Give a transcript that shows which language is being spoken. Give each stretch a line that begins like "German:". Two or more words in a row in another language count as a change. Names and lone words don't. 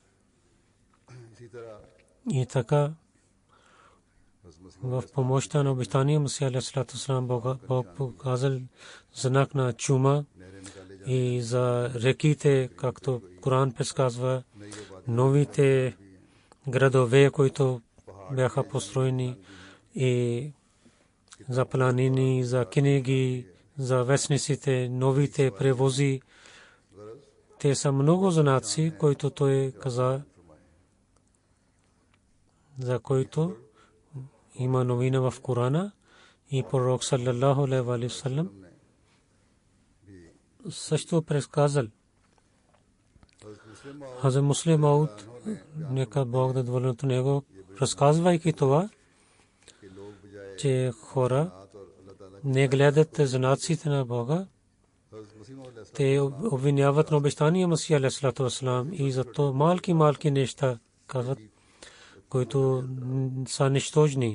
Bulgarian: И така в помощта на обещания Месия алейхиссалам Бог показал знак на чума и за реките, както Коран предсказва, новите градове, които бяха построени, и за планини, за книги, за вестниците, новите превози. Те са много знаци, които той каза, за който има новина в Корана, и пророк
Arabic: صلى الله عليه وسلم
Bulgarian: също предсказал. Хазрат Муслим Мауд, нека Бог да доволен от него, разказвайки това, че хора не гледат знаците на Бога, те обвиняват на обещания Месия
Arabic: عليه الصلاة والسلام
Bulgarian: и зато малки неща казват, които са нищожни.